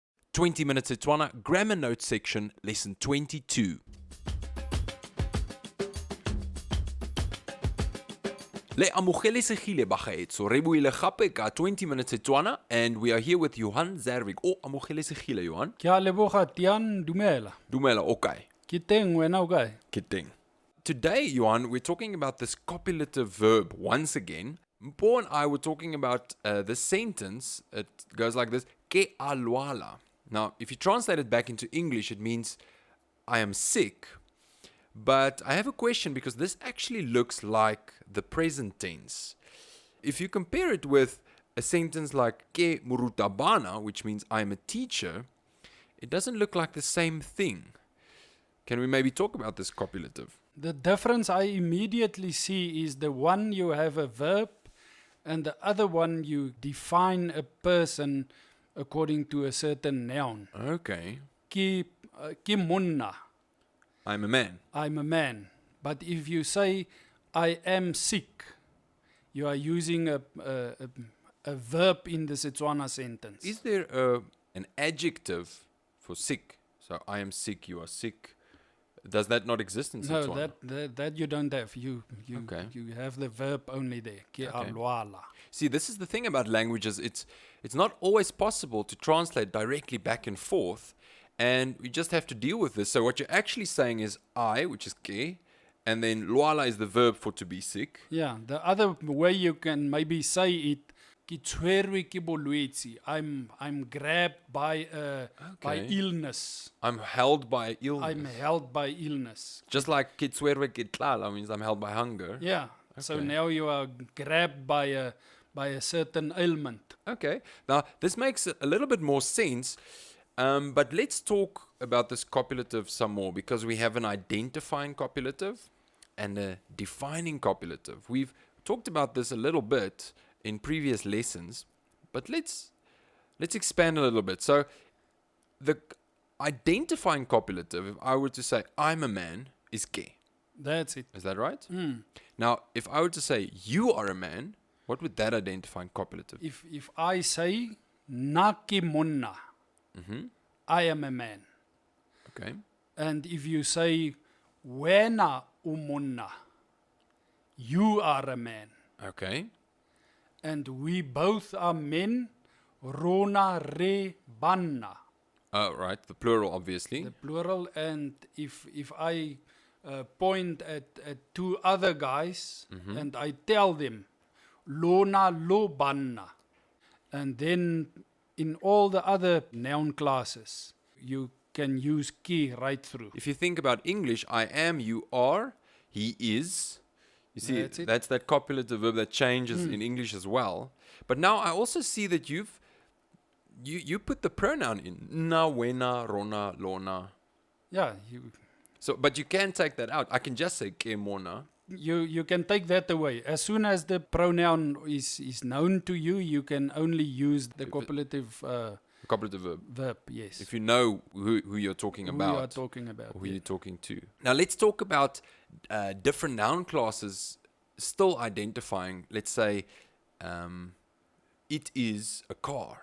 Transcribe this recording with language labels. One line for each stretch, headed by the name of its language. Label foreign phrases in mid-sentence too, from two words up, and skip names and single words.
English: 20 Minutes Setswana Grammar Notes section, Lesson 22.
Tswana: Le amogele segile bagaetso re buile gape ka 20 Minutes Setswana,
English: and we are here with Johan Zerwig.
Tswana: Amogele segile Johan. Ke a leboga Tian, dumela. Dumela, okay. Ke teng wena o kae?
English: Kidding. Today, Johan, we're talking about this copulative verb once again. Mpo and I were talking about the sentence. It goes like this:
Tswana: Ke a lwala.
English: Now, if you translate it back into English, it means I am sick. But I have a question because this actually looks like the present tense. If you compare it with a sentence like
Tswana: Ke murutabana,
English: which means I am a teacher, it doesn't look like the same thing. Can we maybe talk about this copulative? The difference I immediately see is the one you have a verb and the other one you define a person according to a certain noun. Okay.
Tswana: Ke monna,
English: I'm a man. I'm a man. But if you say I am sick, you are using a verb in the Setswana sentence. Is there an adjective for sick? So I am sick, you are sick. Does that not exist in No, Setswana? that you don't have. You Okay. you have the verb only there.
Tswana: Ke a
English: Okay.
Tswana: lwala.
English: See, this is the thing about languages. It's not always possible to translate directly back and forth, and we just have to deal with this. So what you're actually saying is I, which is ke, and then luala is the verb for to be sick. Yeah, the other way you can maybe say it,
Tswana: ke tshwerwe ke bolwetsi.
English: I'm grabbed by by Okay. illness. I'm held by illness. I'm held by illness. Just like
Tswana: ke tshwerwe ke tlala
English: means I'm held by hunger. Yeah. So Okay. now you are grabbed by a certain ailment. Okay. Now, this makes a little bit more sense, but let's talk about this copulative some more because we have an identifying copulative and a defining copulative. We've talked about this a little bit in previous lessons, but let's expand a little bit. So, the identifying copulative, if I were to say I'm a man, is ke. That's it. Is that right? Mm. Now, if I were to say you are a man, what would that identifying copulative? If I say
Tswana: na ke monna, Mm-hmm.
English: I am a man. Okay. And if you say
Tswana: wena u monna,
English: you are a man. Okay. And we both are men,
Tswana: rona re banna.
English: Oh, right. The plural, obviously. The plural. And if I point at two other guys and I tell them
Tswana: lona lo banna,
English: and then in all the other noun classes you can use ke right through. If you think about English, I am, you are, he is. You see, That's it. that's that copulative verb that changes in English as well. But now I also see that you put the pronoun in.
Tswana: Na, wena, rona, lona.
English: Yeah, So, but you can take that out. I can just say
Tswana: ke mona.
English: you can take that away. As soon as the pronoun is known to you, you can only use the copulative Copulative verb. verb. Yes. If you know who you're talking who about. you are talking about. Who yeah. you're talking to. Now let's talk about different noun classes still identifying, let's say, it is a car.